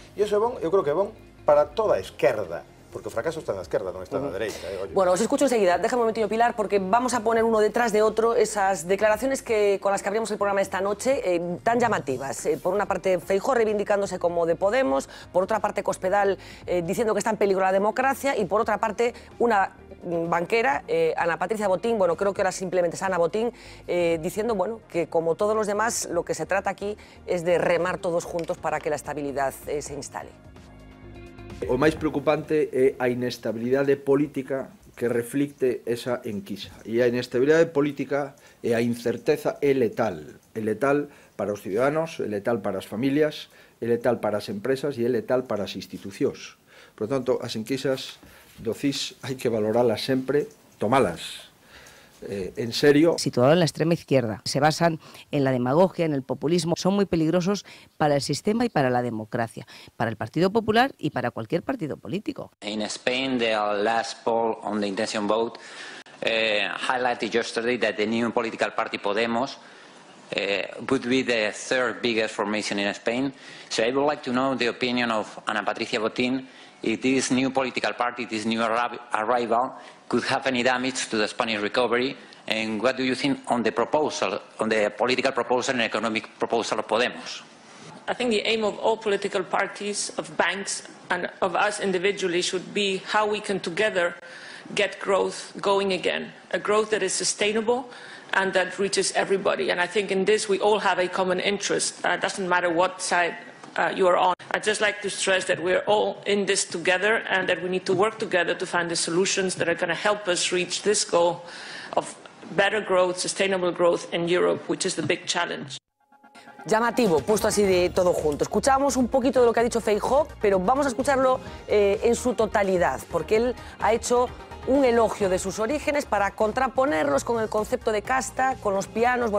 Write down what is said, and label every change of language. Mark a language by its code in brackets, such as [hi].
[gl] E iso é bon, eu creo que é bon para toda a esquerda. Porque o fracaso está na esquerda, non está na dereita. [es] Bueno, os escucho enseguida. Déjame un momentillo, Pilar, porque vamos a poner uno detrás de otro esas declaraciones con las que abrimos el programa esta noche, tan llamativas. Por una parte, Feijóo reivindicándose como de Podemos, por otra parte, Cospedal diciendo que está en peligro la democracia, y por otra parte, una banquera, Ana Patricia Botín, bueno, creo que ahora simplemente es Ana Botín, diciendo, bueno, que como todos los demás, lo que se trata aquí es de remar todos juntos para que la estabilidad se instale. [gl] O máis preocupante é a inestabilidade política que reflicte esa enquisa. E a inestabilidade política e a incerteza é letal. É letal para os ciudadanos, é letal para as familias, é letal para as empresas e é letal para as institucións. Por tanto, as enquisas do CIS hai que valoralas sempre, tomalas en serio. [es] Situado en la extrema izquierda. Se basan en la demagogia, en el populismo. Son muy peligrosos para el sistema y para la democracia, para el Partido Popular y para cualquier partido político. [en] In Spain, the last poll on the intention vote highlighted yesterday that the new political party Podemos would be the third biggest formation in Spain. So I would like to know the opinion of Ana Patricia Botín if this new political party, this new arrival, could have any damage to the Spanish recovery, and what do you think on the proposal, on the political proposal and economic proposal of Podemos? I think the aim of all political parties, of banks and of us individually should be how we can together get growth going again, a growth that is sustainable and that reaches everybody. And I think in this we all have a common interest. It doesn't matter what side you are on. I'd just like to stress that we're all in this together and that we need to work together to find the solutions that are going to help us reach this goal of better growth, sustainable growth in Europe, which is the big challenge. [es] Llamativo, puesto así de todo junto. Escuchamos un poquito de lo que ha dicho Feijóo, pero vamos a escucharlo en su totalidad, porque él ha hecho un elogio de sus orígenes para contraponerlos con el concepto de casta, con los pianos.